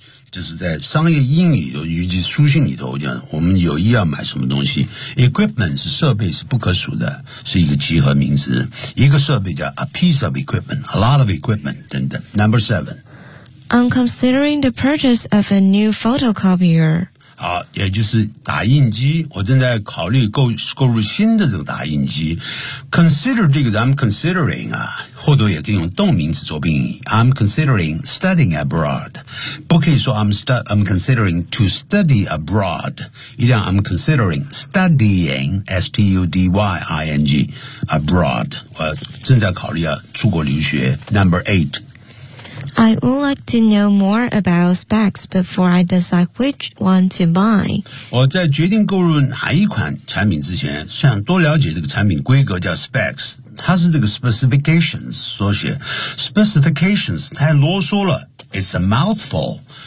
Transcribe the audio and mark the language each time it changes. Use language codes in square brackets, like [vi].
[zh] 就是在商业英语尤其书信里头讲我们有意要买什么东西 Equipment 是设备是不可数的是一个集合名词一个设备叫 [en] A piece of equipment [zh] A lot of equipment 等等 Number 7 [en] I'm considering the purchase of a new photocopier. [zh] 好，也就是打印机，我正在考虑购入新的这个打印机。 Consider 这个 [en] I'm considering [zh] 啊，后头也可以用动名词做宾语。 [en] I'm considering studying abroad. [zh] 不可以说 [en] I'm considering to study abroad. [zh] 一定要 [en] I'm considering studying S-T-U-D-Y-I-N-G abroad. [zh] 我正在考虑啊出国留学。 [en] Number 8. I would like to know more about specs before I decide which one to buy. [zh] 我在决定购入哪一款产品之前，想多了解这个产品规格叫 specs， 它是这个 specifications 缩写。 [en] Specifications [zh] 太啰嗦了 [en] ，it's a mouthful.